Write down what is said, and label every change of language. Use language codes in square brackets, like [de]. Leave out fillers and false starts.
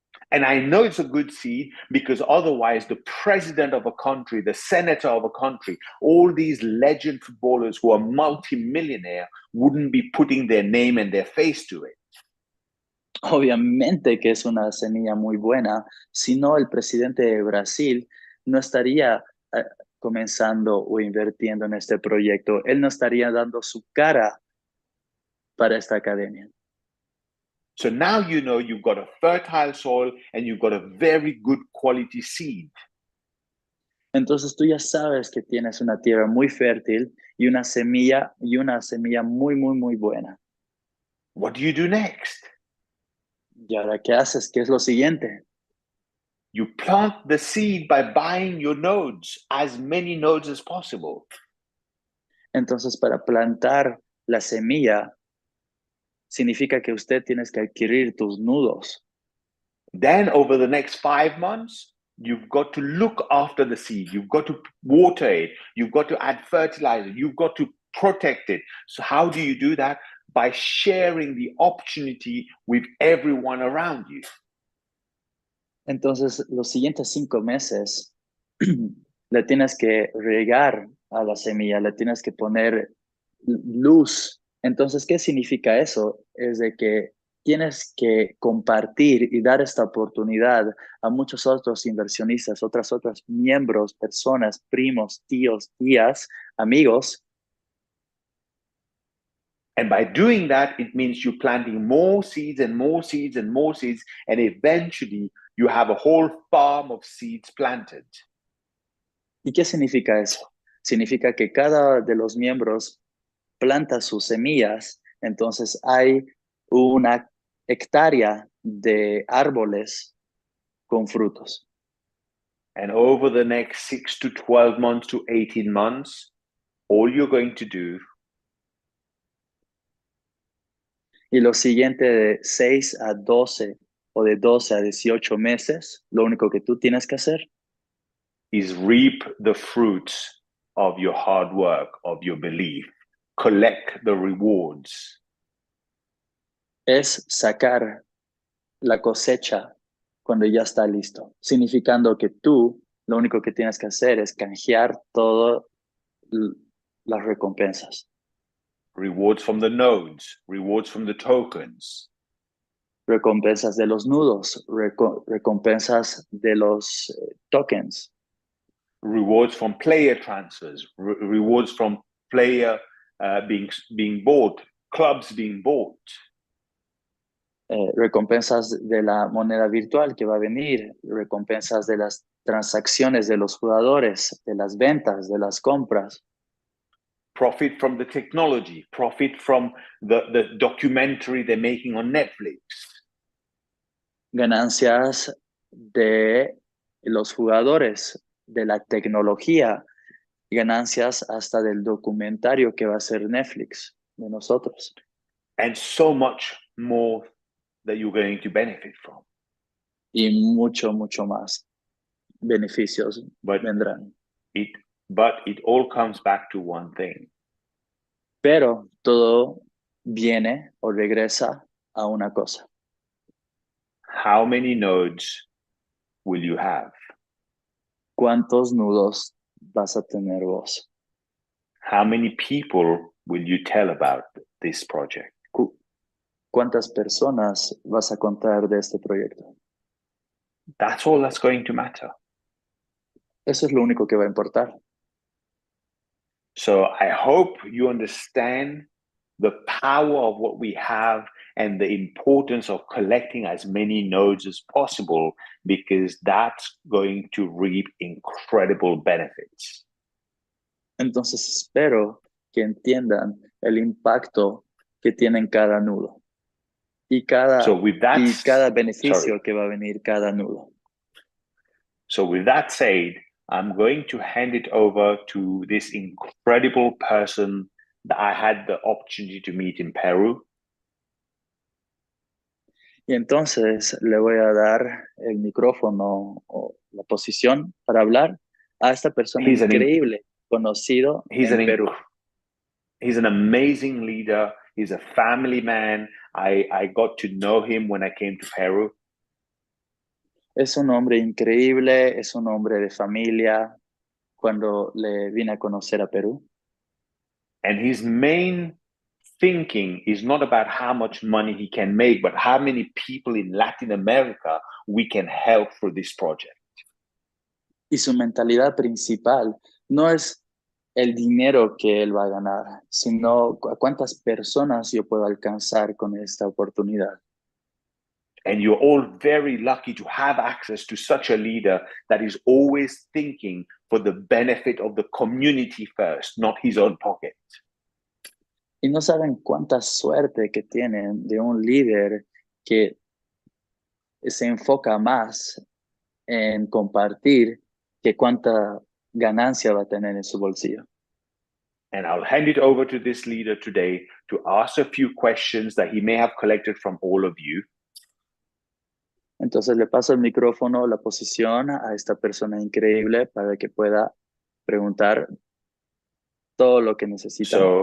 [en] And I know it's a good seed because otherwise the president of a country, the senator of a country, all these legend footballers who are multimillionaire wouldn't be putting their name and their face to it. [es] Obviamente que es una semilla muy buena, si no el presidente de Brasil no estaría comenzando o invirtiendo en este proyecto, él no estaría dando su cara para esta academia. [en] So now you know you've got a fertile soil and you've got a very good quality seed. [es] Entonces tú ya sabes que tienes una tierra muy fértil y una semilla muy, muy, muy buena. [en] What do you do next? [es] ¿Y ahora qué haces? ¿Qué es lo siguiente? [en] You plant the seed by buying your nodes, as many nodes as possible. [es] Entonces para plantar la semilla significa que usted tienes que adquirir tus nudos. [en] Then over the next 5 months, you've got to look after the seed. You've got to water it. You've got to add fertilizer. You've got to protect it. So how do you do that? By sharing the opportunity with everyone around you. [es] Entonces, los siguientes 5 meses le tienes que regar a la semilla, le tienes que poner luz. Entonces, ¿qué significa eso? Es de que tienes que compartir y dar esta oportunidad a muchos otros inversionistas, otras miembros, personas, primos, tíos, tías, amigos. [en] And by doing that, it means you're planting more seeds and more seeds and more seeds, and eventually you have a whole farm of seeds planted. [es] ¿Y qué significa eso? Significa que cada de los miembros planta sus semillas, entonces hay una hectárea de árboles con frutos. [en] And over the next 6 to 12 months to 18 months, all you're going to do [es] Y lo siguiente de 6 a 12 o de 12 a 18 meses, lo único que tú tienes que hacer [en] is reap the fruits of your hard work, of your belief, collect the rewards. [es] es sacar la cosecha cuando ya está listo, significando que tú lo único que tienes que hacer es canjear todas las recompensas. [en] Rewards from the nodes, rewards from the tokens. [es] Recompensas de los nudos, recompensas de los tokens. [en] Rewards from player transfers, rewards from player being bought, clubs being bought. [es] Recompensas de la moneda virtual que va a venir, recompensas de las transacciones de los jugadores, de las ventas, de las compras. [en] Profit from the technology, profit from the documentary they're making on Netflix. [es] Ganancias de los jugadores, de la tecnología, ganancias hasta del documentario que va a ser Netflix de nosotros. [en] And so much more that you're going to benefit from. [es] Y mucho, mucho más beneficios vendrán. [en] But it all comes back to one thing. [es] Pero todo viene o regresa a una cosa. [en] How many nodes will you have? [es] ¿Cuántos nudos vas a tener vos? [en] How many people will you tell about this project? [es] ¿Cuántas personas vas a contar de este proyecto? [en] That's all that's going to matter. [es] Eso es lo único que va a importar. [en] So I hope you understand the power of what we have and the importance of collecting as many nodes as possible, because that's going to reap incredible benefits. [es] Entonces espero que entiendan el impacto que tiene cada nudo y cada beneficio que va a venir cada nudo. [en] So with that said, I'm going to hand it over to this incredible person that I had the opportunity to meet in Peru. [es] Y entonces le voy a dar el micrófono o la posición para hablar a esta persona increíble, conocido en Perú. [en] He's an amazing leader. He's a family man. I got to know him when I came to Peru. [es] Es un hombre increíble, es un hombre de familia cuando le vine a conocer a Perú. [en] And his main thinking is not about how much money he can make, but how many people in Latin America we can help for this project. [es] Y su mentalidad principal no es el dinero que él va a ganar, sino a cuántas personas yo puedo alcanzar con esta oportunidad. [en] And you're all very lucky to have access to such a leader that is always thinking for the benefit of the community first, not his own pocket. [es] Y no saben cuánta suerte que tienen de un líder que se enfoca más en compartir que cuánta ganancia va a tener en su bolsillo. [en] And I'll hand it over to this leader today to ask a few questions that he may have collected from all of you. [es] Entonces le paso el micrófono, la posición a esta persona increíble para que pueda preguntar todo lo que necesita.